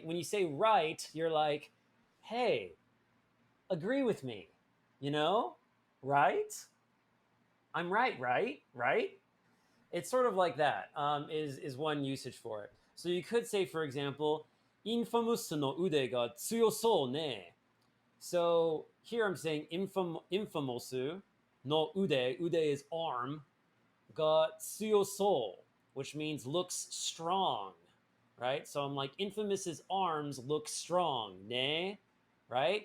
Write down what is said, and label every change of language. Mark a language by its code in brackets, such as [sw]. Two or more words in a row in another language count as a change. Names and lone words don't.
[en] When you say right, you're like, hey, agree with me, you know? Right? I'm right, right? Right? It's sort of like that, is one usage for it. So you could say, for example, infamous [ja] の腕が強そうね. [en] So here I'm saying infamous [ja] の腕 [en] is arm, [ja] が強そう, [en] which means looks strong, right? So I'm like, Infamous's arms look strong, ne? Right?